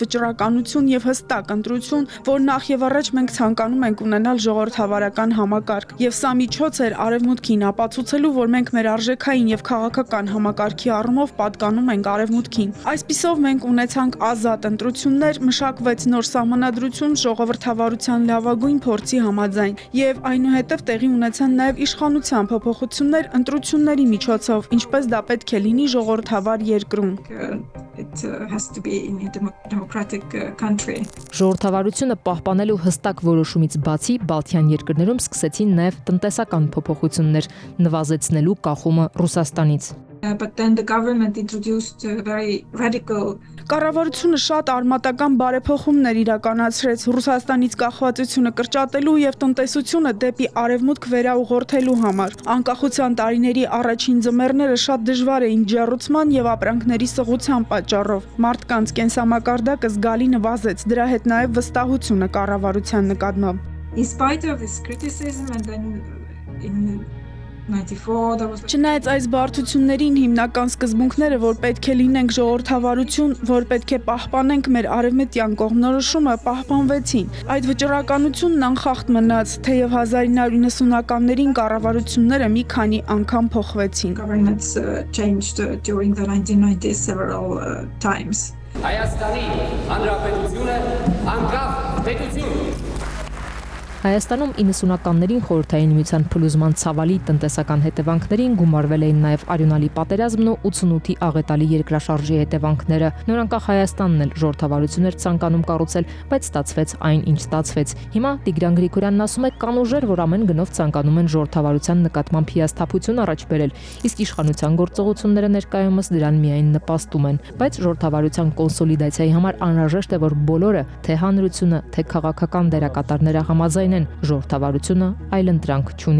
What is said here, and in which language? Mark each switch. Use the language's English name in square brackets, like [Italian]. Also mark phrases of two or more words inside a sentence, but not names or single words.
[Armenian] վճռականություն եւ հստակ ընտրություն, որ նախ եւ առաջ մենք ցանկանում ենք ունենալ ժողովրդավարական համակարգ։ Եվ սա միջոց էր արևմուտքին ապացուցելու, որ մենք մեր արժեքային եւ քաղաքական համակարգի առումով պատկանում ենք արևմուտքին։ Այսպիսով մենք ունեցանք ազատ ընտրություններ, մշակվեց նոր սահմանադրություն ժողովրդավարության լավագույն փորձի համաձայն, եւ այնուհետեւ տեղի ունեցան նաեւ իշխանության փոփոխություններ ընտրությունների միջոցով, ինչպես դա պետք է լինի ժողովրդավար երկրում։ [English] It has to be in a democratic country. [Armenian] Ժողովրդավարությունը պահպանելու հստակ որոշումից բացի Բալթյան երկրներում սկսեցին նաև տնտեսական փոփոխություններ, նվազեցնելու կախումը Ռուսաստանից։ [English] But then the government introduced very radical. [Armenian] Կառավարությունը շատ արմատական բարեփոխումներ իրականացրեց Ռուսաստանից կախվածությունը կրճատելու եւ տնտեսությունը դեպի արևմուտք վերաուղղորդելու համար։ Անկախության տարիների առաջին ձմեռները շատ դժվար էին ջեռուցման եւ ապրանքների սղության պատճառով։ Մարդկանց կենսամակարդակը զգալի նվազեց, դրա հետ նաեւ վստահությունը կառավարության նկատմամբ։ [English] In spite of this criticism, and then in 94 there was. [Armenian] Չնայած այս բարդություններին հիմնական սկզբունքները, որ պետք է լինենք ժողովրդավարություն, որ պետք է պահպանենք մեր արևմտյան կողմնորոշումը, պահպանվեցին։ Այդ վճռականությունն անխախտ մնաց, թեև 1990-ականներին կառավարությունները մի քանի անգամ փոխվեցին։ [English] Governments changed during the 1990s several times. [Armenian] Հայաստանի Հանրապետությունը անկախ պետություն։ Հայաստանում 90-ականներին խորհրդային միության փլուզման ցավալի տնտեսական հետևանքներին գումարվել էին նաև արյունալի պատերազմն ու 88-ի աղետալի երկրաշարժի հետևանքները։ Նորանկախ Հայաստանն էլ ժողովրդավարություն էր ցանկանում կառուցել, բայց ստացվեց այն, ինչ ստացվեց։ Հիմա Տիգրան Գրիգորյանն ասում է, կան ուժեր, որ ամեն գնով ցանկանում են ժողովրդավարության նկատմամբ հիասթափություն առաջ բերել, իսկ իշխանության գործողությունները ներկայումս դրան միայն նպաստում են։ Բայց ժողովրդավարության կոնսոլիդացիայի համար անհրաժեշտ է, որ բոլորը, թե հանրությունը, թե քաղաքական դերակատարները համաձայն ժողովրդավարությունը այլընտրանք չունի։